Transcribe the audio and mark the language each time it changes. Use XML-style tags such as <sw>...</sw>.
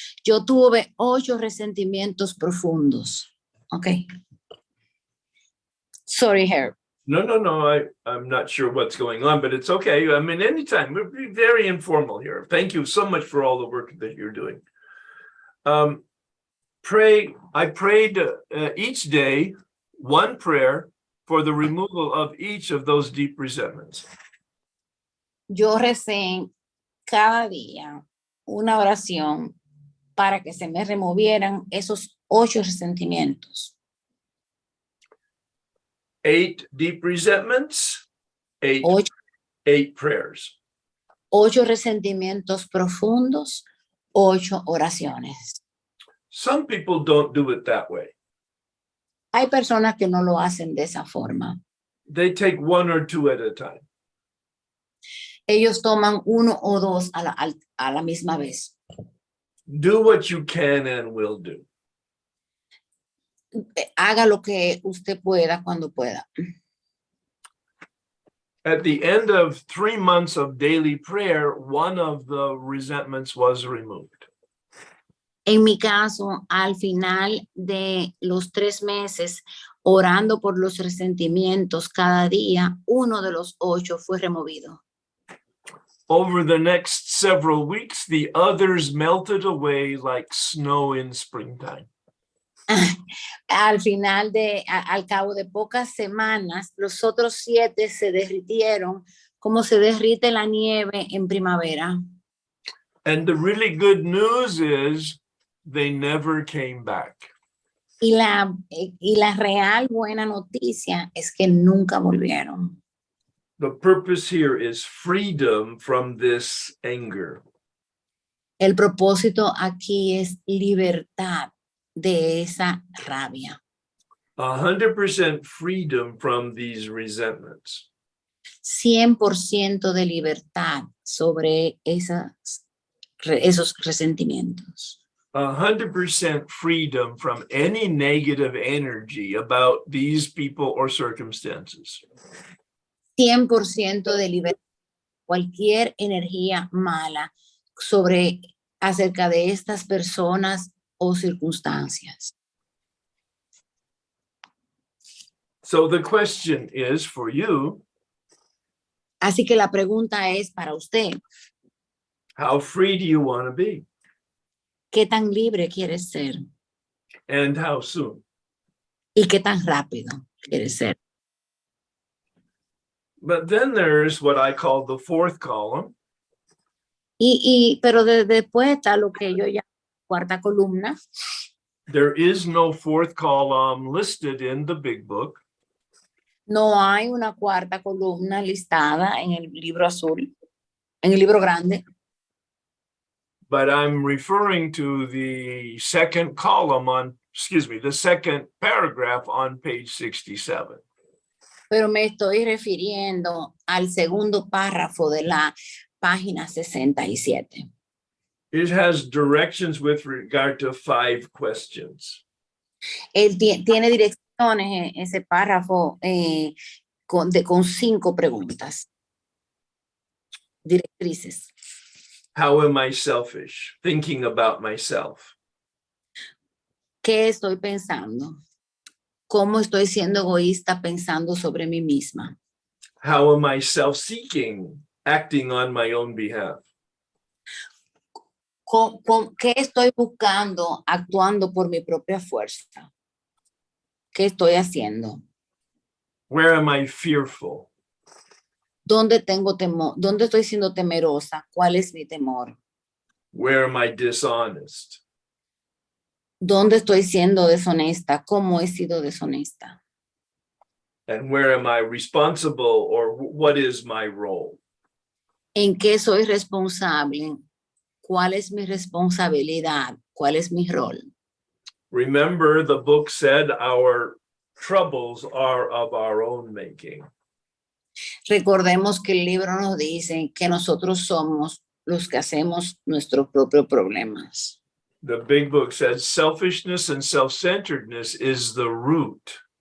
<es>Yo tuve 8 resentimientos profundos.</es> <en>Okay. Sorry, Herb. No. I'm not sure what's going on, but it's okay. I mean, anytime. We're very informal here. Thank you so much for all the work that you're doing. I prayed each day one prayer for the removal of each of those deep resentments.</en> <es>Yo recé cada día una oración para que se me removieran esos 8 resentimientos.</es> <en>8 deep resentments, 8 prayers.</en> <es>8 resentimientos profundos, 8 oraciones.</es> <en>Some people don't do it that way.</en> <es>Hay personas que no lo hacen de esa forma.</es> <en>They take 1 or 2 at a time.</en> <es>Ellos toman 1 o 2 a la misma vez.</es> <en>Do what you can and will do.</en> <es>Haga lo que usted pueda cuando pueda.</es> <en>At the end of 3 months of daily prayer, one of the resentments was removed.</en> <es>En mi caso, al final de los 3 meses, orando por los resentimientos cada día, 1 de los 8 fue removido.</es> <en>Over the next several weeks, the others melted away like snow in springtime.</en> <es>Al cabo de pocas semanas, los otros 7 se derritieron como se derrite la nieve en primavera.</es> <en>And the really good news is they never came back.</en> <es>Y la real buena noticia es que nunca volvieron.</es> <en>The purpose here is freedom from this anger.</en> <es>El propósito aquí es libertad de esa rabia.</es> <en>100% freedom from these resentments.</en> <es>100% de libertad sobre esos resentimientos.</es> <en>100% freedom from any negative energy about these people or circumstances.</en> <es>100% de libertad, cualquier energía mala acerca de estas personas o circunstancias.</es> <en>So the question is for you,</en> <es>Así que la pregunta es para usted,</es> <en>how free do you want to be?</en> <es>¿qué tan libre quieres ser?</es> <en>And how soon?</en> <es>¿Y qué tan rápido quieres ser?</es> <en>But then there's what I call the fourth column,</en> <es>Pero después está lo que yo llamo cuarta columna.</es> <en>there is no fourth column listed in the big book,</en> <es>No hay una cuarta columna listada en el libro azul, en el libro grande,</es> <en>but I'm referring to the second column on, the second paragraph on page 67.</en> <es>pero me estoy refiriendo al segundo párrafo de la página 67.</es> <en>It has directions with regard to 5 questions.</en> <es>Él tiene direcciones, ese párrafo, con 5 preguntas. Directrices.</es> <en>How am I selfish? Thinking about myself.</en> <es>¿Qué estoy pensando? ¿Cómo estoy siendo egoísta pensando sobre mí misma?</es> <en>How am I self-seeking? Acting on my own behalf.</en> <es>¿Qué estoy buscando actuando por mi propia fuerza? ¿Qué estoy haciendo?</es> <en>Where am I fearful?</en> <es>¿Dónde tengo temor? ¿Dónde estoy siendo temerosa? ¿Cuál es mi temor?</es> <en>Where am I dishonest?</en> <es>¿Dónde estoy siendo deshonesta? ¿Cómo he sido deshonesta?</es> <en>And where am I responsible, or what is my role?</en> <es>¿En qué soy responsable? ¿Cuál es mi responsabilidad? ¿Cuál es mi rol?</es> <en>Remember, the book said our troubles are of our own making.</en> <es>Recordemos que el libro nos dice que nosotros somos los que hacemos nuestros propios problemas.</es> <en>The big book says selfishness and self-centeredness is the root.</en>